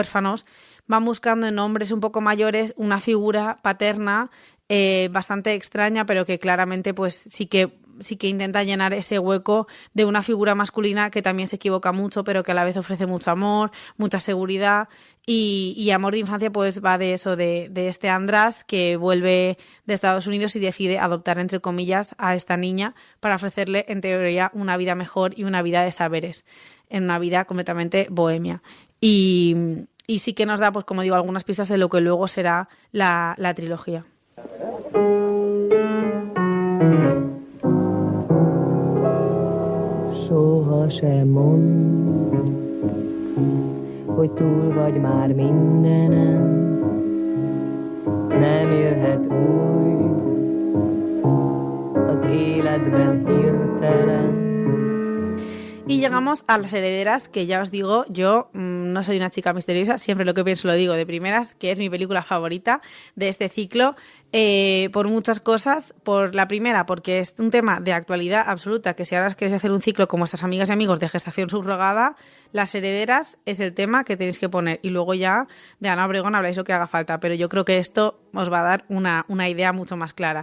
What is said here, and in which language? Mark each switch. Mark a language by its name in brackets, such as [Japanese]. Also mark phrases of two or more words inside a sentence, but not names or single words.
[Spanish] huérfanos, van buscando en hombres un poco mayores una figura paterna bastante extraña, pero que claramente pues sí que intenta llenar ese hueco de una figura masculina que también se equivoca mucho, pero que a la vez ofrece mucho amor, mucha seguridad, y Amor de Infancia pues va de eso, de este András que vuelve de Estados Unidos y decide adoptar, entre comillas, a esta niña para ofrecerle, en teoría, una vida mejor y una vida de saberes, en una vida completamente bohemia. Y sí que nos da, pues como digo, algunas pistas de lo que luego será la trilogía. [Hungarian] Soha sem mondd, hogy túl vagy már mindenen, nem jöhet új az életben hirtelen. [Spanish] Y llegamos a Las herederas, que ya os digo, yo no soy una chica misteriosa, siempre lo que pienso lo digo de primeras, que es mi película favorita de este ciclo, por muchas cosas. Por la primera, porque es un tema de actualidad absoluta, que si ahora queréis hacer un ciclo como estas amigas y amigos de gestación subrogada, Las herederas es el tema que tenéis que poner, y luego ya de Ana Obregón habláis lo que haga falta, pero yo creo que esto os va a dar una idea mucho más clara.